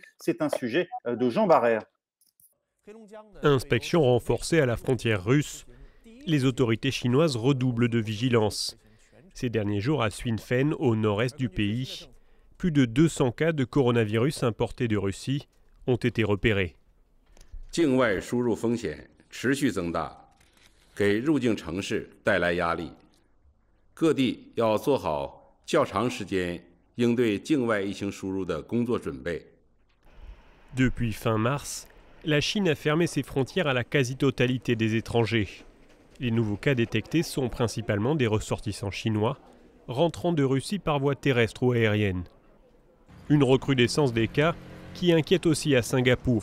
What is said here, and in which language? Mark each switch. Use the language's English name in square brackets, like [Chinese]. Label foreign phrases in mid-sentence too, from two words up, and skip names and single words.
[French] C'est un sujet de Jean Barrère. Inspection renforcée à la frontière russe. Les autorités chinoises redoublent de vigilance. Ces derniers jours, à Swinfen, au nord-est du pays, plus de 200 cas de coronavirus importés de Russie ont été repérés. [Chinese] 境外输入风险持续增大，给入境城市带来压力。各地要做好较长时间应对境外疫情输入的工作准备。 [French] Depuis fin mars, la Chine a fermé ses frontières à la quasi-totalité des étrangers. Les nouveaux cas détectés sont principalement des ressortissants chinois, rentrant de Russie par voie terrestre ou aérienne. Une recrudescence des cas qui inquiète aussi à Singapour.